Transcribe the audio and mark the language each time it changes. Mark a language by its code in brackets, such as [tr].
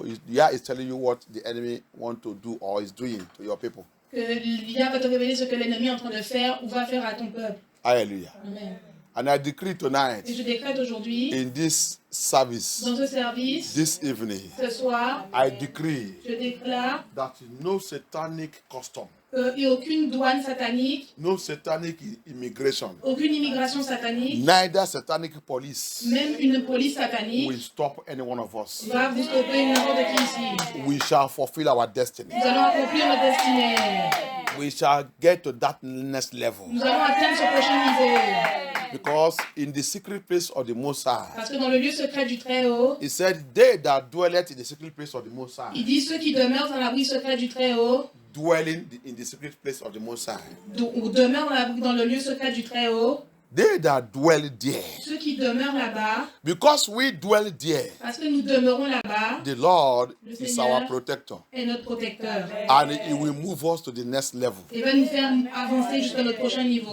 [en] Yah is telling you what the enemy want to do or is doing to your people. [fr] Que Yah va te révéler ce que l'ennemi est en train de faire ou va faire à ton peuple. Hallelujah. Amen. [en] And I decree tonight, [fr] et je décrète aujourd'hui, [en] in this service, [fr] dans ce service, [en] this evening, [fr] ce soir, [en] I decree [fr] je déclare [en] that no satanic custom, [fr] qu'il n'y a aucune douane satanique, [en] no satanic immigration, [fr] aucune immigration satanique, [en] neither satanic police, [fr] même une police satanique, [en] will stop any one of us. [fr] Va vous stopper n'importe qui ici. [en] We shall fulfill our destiny. [fr] Nous allons accomplir notre destinée. [en] We shall get to that next level. [fr] Nous allons atteindre ce prochain niveau. [en] Because in the secret place of the Most High, [fr] parce que dans le lieu secret du Très-Haut, [en] he said, they that dwelleth in the secret place of the Most High, [fr] il dit ceux qui demeurent dans l'abri secret du Très-Haut, [en] dwelling in the secret place of the Most High, [fr] ou demeurent dans le lieu secret du Très-Haut, [en] they that dwell there, [fr] ceux qui demeurent là-bas, [en] because we dwell there, [fr] parce que nous demeurons là-bas, [en] the Lord is [fr] Seigneur [en] our protector, [fr] est notre protecteur, [en] and He will move us to the next level. [fr] Il va nous faire avancer jusqu'à notre prochain niveau.